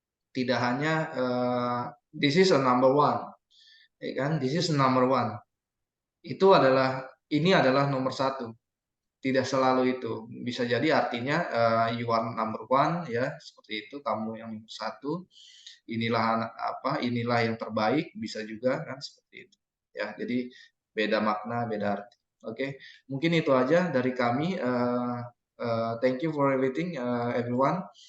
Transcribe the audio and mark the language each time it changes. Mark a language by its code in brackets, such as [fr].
[id] Tidak hanya [en] this is a number one, this is number one. [id] Ini adalah nomor satu. Tidak selalu itu. Bisa jadi artinya [en] you are number one, [id] seperti itu, kamu yang nomor satu. Inilah yang terbaik, bisa juga kan seperti itu. Jadi beda makna, beda arti. Mungkin itu aja dari kami. [en] Thank you for everything, everyone.